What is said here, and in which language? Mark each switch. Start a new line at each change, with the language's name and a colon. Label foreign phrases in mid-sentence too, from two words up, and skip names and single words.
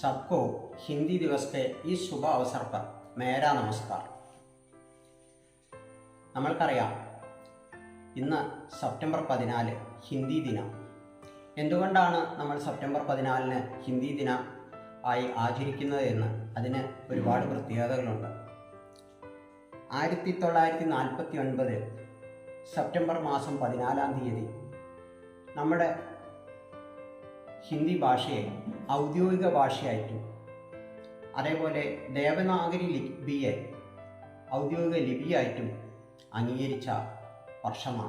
Hindi: सबको हिंदी दिवस के इस शुभ अवसर पर मेरा नमस्कार.
Malayalam: നമ്മൾക്കറിയാം ഇന്ന് സെപ്റ്റംബർ 14 ഹിന്ദി ദിനം. എന്തുകൊണ്ടാണ് നമ്മൾ സെപ്റ്റംബർ 14 ഹിന്ദി ദിനം ആയി ആചരിക്കുന്നത് എന്ന് അതിന് ഒരുപാട് പ്രത്യേകതകളുണ്ട്. 1949 സെപ്റ്റംബർ മാസം 14 തീയതി നമ്മുടെ ഹിന്ദി ഭാഷയെ ഔദ്യോഗിക ഭാഷയായിട്ടും അതേപോലെ ദേവനാഗരി ലിപിയെ ഔദ്യോഗിക ലിപിയായിട്ടും അംഗീകരിച്ച വർഷമാണ്.